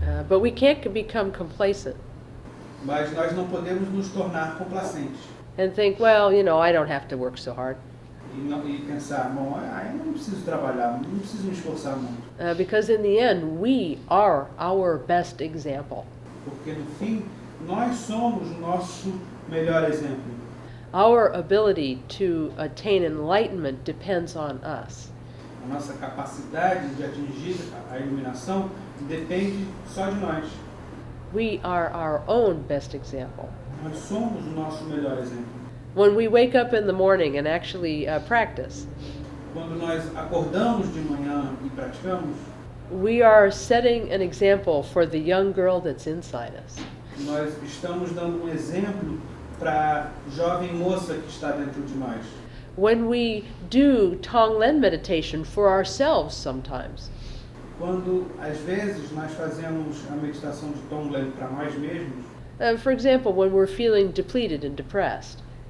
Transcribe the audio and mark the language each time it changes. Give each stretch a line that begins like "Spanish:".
English: But we can't become complacent
Portuguese: Mas nós não podemos nos tornar complacentes
English: and think, well, I don't have to work so hard.
Portuguese: e pensar, bom, eu não preciso trabalhar, não preciso me esforçar muito.
English: Because in the end, we are our best example.
Portuguese: Porque no fim, nós somos o nosso melhor exemplo.
English: Our ability to attain enlightenment depends on us.
Portuguese: A nossa capacidade de atingir a iluminação depende só de nós.
English: We are our own best example.
Portuguese: Nós somos o nosso melhor exemplo.
English: When we wake up in the morning and actually practice,
Portuguese: Quando nós acordamos de manhã e praticamos,
English: we are setting an example for the young girl that's inside us.
Portuguese: nós estamos dando um exemplo para a jovem moça que está dentro de nós.
English: When we do Tonglen meditation for ourselves sometimes,
Portuguese: Quando às vezes nós fazemos a meditação de Tonglen para nós mesmos,
English: for example, when we're feeling depleted and depressed,